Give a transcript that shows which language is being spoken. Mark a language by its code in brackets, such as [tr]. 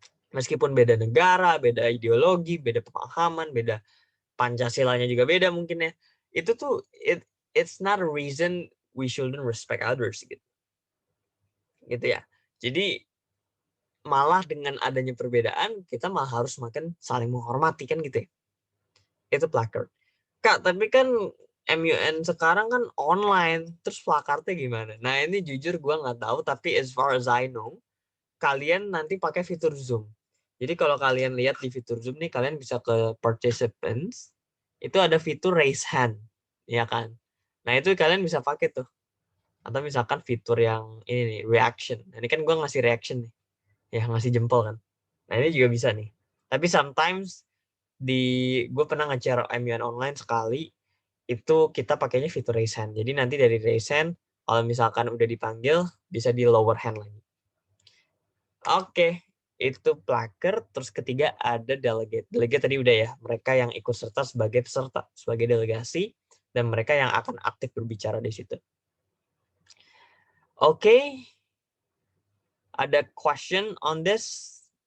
[id] Meskipun beda negara, beda ideologi, beda pemahaman, beda Pancasilanya juga beda mungkin ya. Itu tuh [en] it's not a reason we shouldn't respect others gitu. [id] Gitu ya. Jadi malah dengan adanya perbedaan kita malah harus makin saling menghormati kan gitu ya. Itu placard. Kak, tapi kan MUN sekarang kan online, terus placardnya gimana? Nah, ini jujur gue nggak tahu, tapi [en] as far as I know, [id] kalian nanti pakai fitur Zoom. Jadi kalau kalian lihat di fitur Zoom nih, kalian bisa ke participants, itu ada fitur raise hand, ya kan? Nah, itu kalian bisa pakai tuh. Atau misalkan fitur yang ini nih, reaction. Nah, ini kan gue ngasih reaction nih. Ya, ngasih jempol kan. Nah, ini juga bisa nih. Tapi sometimes gue pernah nge-share MUN online sekali, itu kita pakainya fitur raise hand. Jadi nanti dari raise hand, kalau misalkan udah dipanggil, bisa di lower hand lagi. Oke, itu placard. Terus ketiga ada delegate. Delegate tadi udah ya, mereka yang ikut serta sebagai peserta, sebagai delegasi, dan mereka yang akan aktif berbicara di situ. Oke, ada [en] question on this?